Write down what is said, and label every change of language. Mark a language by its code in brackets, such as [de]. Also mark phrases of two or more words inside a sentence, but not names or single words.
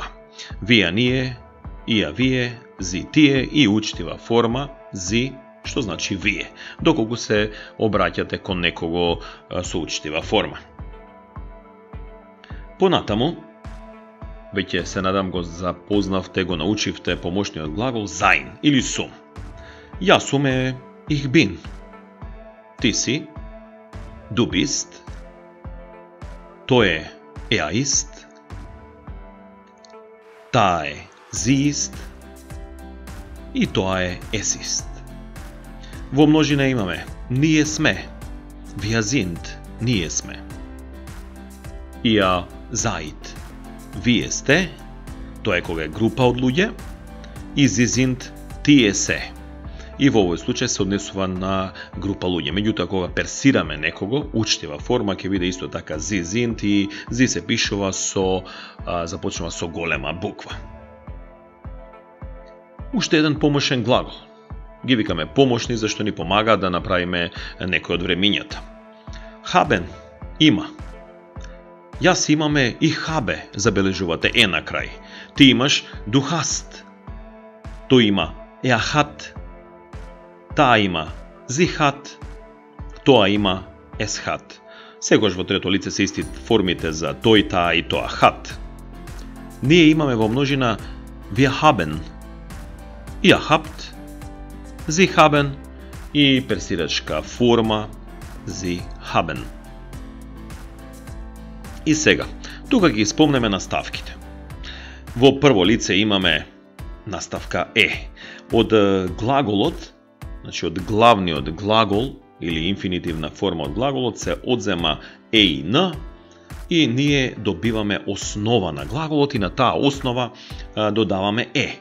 [mk] Вие, ние, ија, вие, зи, тие и учтива форма зи, што значи вие, доколку се обраќате кон некого со учтива форма. Понатаму, веќе се надам го запознавте, го научивте помошниот глагол sein или сум. Јас сум е [de] ich bin. [mk] Ти си, [de] du bist. [mk] Тој е [de] er ist. [mk] Таа е [de] sie ist. [mk] И тоа е [de] es ist. [mk] Во множина имаме ние сме, [de] wir sind, [mk] ние сме. [de] Ihr seid, [mk] вие сте, тоа е кога е група од луѓе, и [de] sie sind, [mk] тие се. И во овој случај се однесува на група луѓе. Меѓутоа, кога персираме некого, учтива форма ќе биде исто така [de] sie sind [mk] и sie се пишува започнува со голема буква. Уште еден помошен глагол. Ги викаме помошни зашто ни помагаат да направиме некој од времињата. Haben, има. Јас имаме и habe, забележувате е на крај. Ти имаш [de] du hast. [mk] Тој има [de] er hat. [mk] Таа има [de] sie hat. [mk] Тоа има [de] es hat. [mk] Секогаш во трето лице се исти формите за тој, таа и тоа hat. Ние имаме во множина [de] wir haben. Ihr habt. Sie haben [mk] и персирачка форма [de] Sie haben. [mk] И сега, тука ги спомнеме наставките. Во прво лице имаме наставка е. Од глаголот, значи од главниот глагол или инфинитивна форма од глаголот се одзема е и н и ние добиваме основа на глаголот и на таа основа додаваме е.